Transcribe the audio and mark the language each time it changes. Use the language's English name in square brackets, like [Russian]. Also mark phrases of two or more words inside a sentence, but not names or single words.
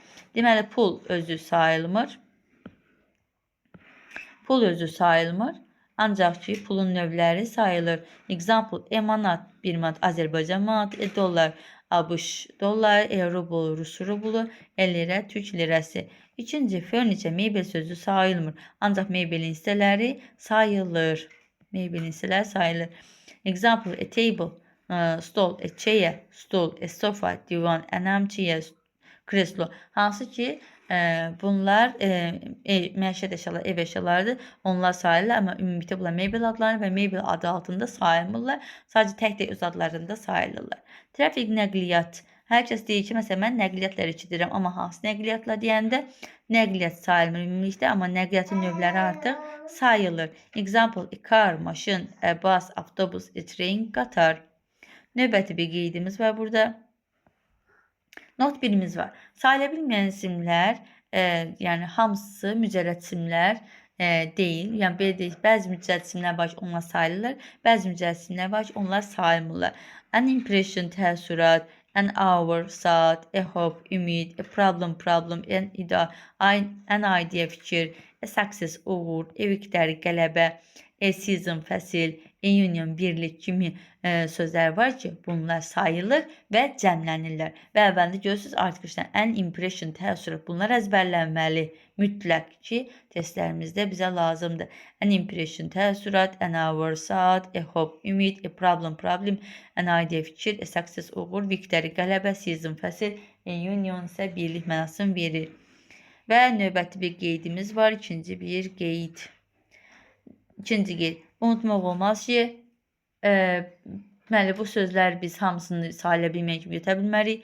[Azerbaijani] Deməli pul özü sayılmır. Ancaq ki pulun növləri sayılır. Example, manat, 1 manat, Azərbaycan manatı, dollar, ABŞ dolları, rubl, Rus rublu, lirə, Türk lirəsi. İkinci, furniture, mebel sözü sayılmır. Ancaq mebelin hissələri sayılır. [English] Example, a table, stol, a chair, stol, a sofa, divan, an armchair, kreslo. [Azerbaijani] Hansı ki bunlar məişət əşyaları, ev əşyalarıdır. Onlar sayılır, amma ümumilikdə bunlar mebel adları və mebel adı altında sayılmırlar. Sadəcə tək öz adlarında sayılırlar. Trafik, nəqliyyat. Hər kəs deyir ki, məsələn, mən nəqliyyatlar içidirəm, amma hansı nəqliyyatlar deyəndə nəqliyyat sayılmır ümumilikdə, amma nəqliyyatın növləri artıq sayılır. [English] Example, a car, maşın, a bus, avtobus, a train, qatar. [Azerbaijani] Növbəti bir qeydimiz var burada. Not birimiz var. Sayıla bilməyən isimlər, yəni hamısı mücərrəd isimlər deyil. Yəni belə deyil, bəzi mücərrəd isimlər var ki, onlar sayılır, bəzi mücərrəd isimlər var ki, onlar sayılmırlar. [English] An impression, təəssürat, an hour, saat, a hope, ümid, a problem, an idea, fikir, a success, uğur, a victory, qələbə, a season, fəsil, a union, [Azerbaijani] birlik kimi sözlər var ki, bunlar sayılır və cəmlənirlər. Və əvvəldə görürsünüz, [English] artificial, an impression, [Azerbaijani] təəssürat, bunlar əzbərlənməli. Mütləq ki, testlərimizdə bizə lazımdır. [English] An impression, təəssürat, an hour, saat, a hope, ümid, a problem, an idea, fikir, a success, [Azerbaijani] uğur, victory, qələbə, season, fəsil, [English] a union [Azerbaijani] isə birlik mənasını verir. Və növbəti bir qeydimiz var. İkinci bir qeyd. İkinci qeyd. Unutmaq olmaz ki, deməli, bu sözlər biz hamısını sayıla bilmək kimi götürə bilmərik.